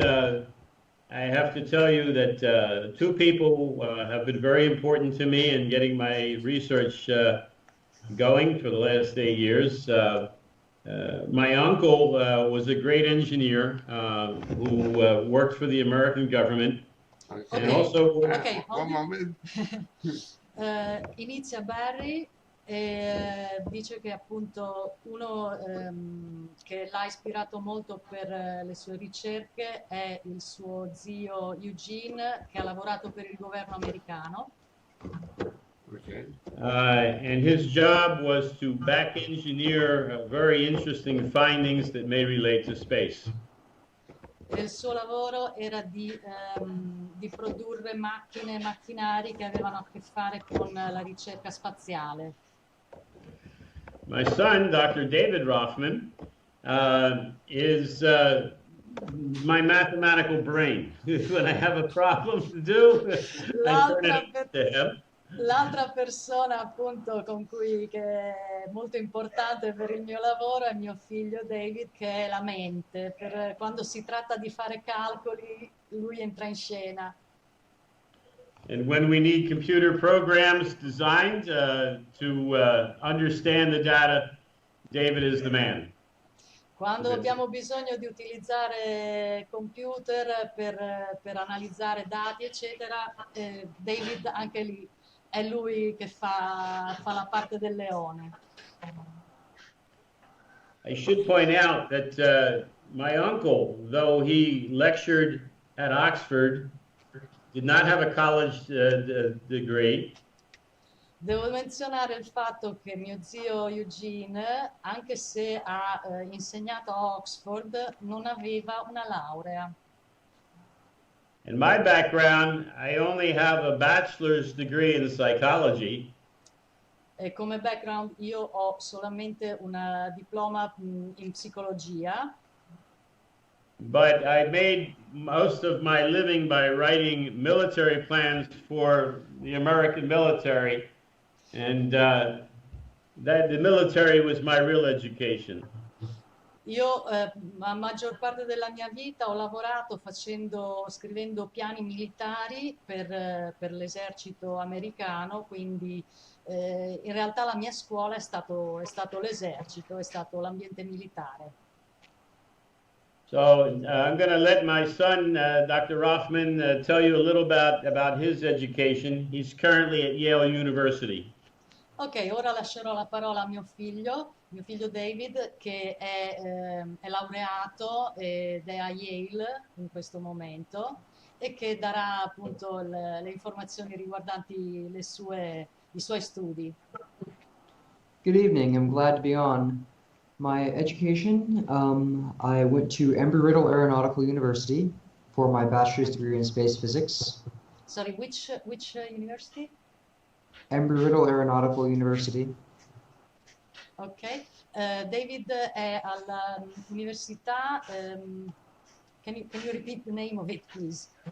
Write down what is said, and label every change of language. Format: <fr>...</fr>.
<en>I have to tell you that two people have been very important to me in getting my research going for the last 8 years. My uncle was a great engineer who worked for the American government. Okay. And also... Okay, one moment.</en> <it>Inizia Barry e dice che appunto uno che l'ha ispirato molto per le sue ricerche è il suo zio Eugene, che ha lavorato per il governo americano.</it> <en>Okay. And his job was to back engineer very interesting findings that may relate to space.</en> <it>E il suo lavoro era di produrre macchine e macchinari che avevano a che fare con la ricerca spaziale.</it> <en>My son, Dr. David Roffman, is my mathematical brain. When I have a problem to do, I turn it over to him.</en> <it>L'altra persona appunto che è molto importante per il mio lavoro è mio figlio David, che è la mente. Quando si tratta di fare calcoli, lui entra in scena.</it> <en>And when we need computer programs designed to understand the data, David is the man.</en> <it>Quando abbiamo bisogno di utilizzare computer per analizzare dati, eccetera, David anche lì è lui che fa la parte del leone.</it> <en>I should point out that my uncle, though he lectured at Oxford, did not have a college degree.</en> <it>Devo menzionare il fatto che mio zio Eugene, anche se ha insegnato a Oxford, non aveva una laurea.</it> <en>In my background, I only have a bachelor's degree in psychology.</en> <it>E come background io ho solamente un diploma in psicologia.</it> <en>But I made most of my living by writing military plans for the American military, and that the military was my real education.</en> <it>Io la maggior parte della mia vita ho lavorato scrivendo piani militari per l'esercito americano, quindi in realtà la mia scuola è stato l'esercito, è stato l'ambiente militare.</it> <en>So I'm going to let my son, Dr. Roffman, tell you a little about his education. He's currently at Yale University.</en> <it>Ok, ora lascerò la parola a mio figlio David, che è laureato ed è a Yale in questo momento e che darà appunto le informazioni riguardanti i suoi studi.</it> <en>Good evening, I'm glad to be on. My education, I went to Embry-Riddle Aeronautical University for my bachelor's degree in space physics. Sorry, which university? Embry-Riddle Aeronautical University. Ok,</en> <it>David è all'università,</it> <en>can you repeat the name of it, please?</en>